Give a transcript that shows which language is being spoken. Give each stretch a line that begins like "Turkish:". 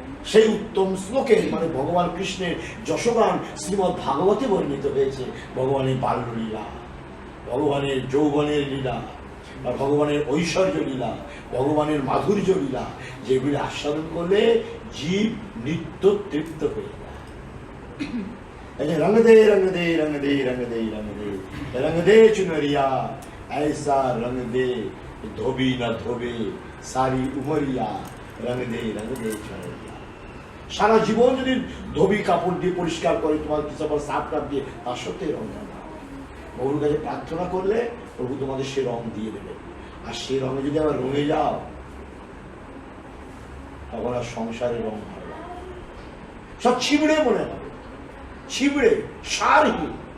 Bangla: সেই উত্তম শ্লোকে মানে ভগবান কৃষ্ণের যশোগান শ্রীমদ্ ভাগবতে বর্ণিত হয়েছে। ভগবানের বাল্যলীলা, ভগবানের যৌবনের লীলা, বা ভগবানের ঐশ্বর্য লীলা, ভগবানের মাধুর্য লীলা, যেগুলি আস্বাদন করলে জীব নিত্য তৃপ্ত হয়ে যায়।
Hindi: रंग दे रंग दे रंग दे रंग दे रंग दे रंग दे चुनरिया, ऐसा रंग दे धोबी न धोबे सारी उमरिया, रंग दे चुनरिया।
Bangla: সারা জীবন যদি ধোবি কাপড় দিয়ে পরিষ্কার করে, তোমার কিছু আবার সাফ কাপ দিয়ে, তার সত্যি রং না। প্রভুর কাছে প্রার্থনা করলে প্রভু তোমাদের সে রং দিয়ে দেবে। আর সে রঙে যদি আবার রঙে যাও, তখন আর সংসারের রং ভালো লাগে, সব ছিবড়ে মনে হবে, ছিবড়ে, সারহীন।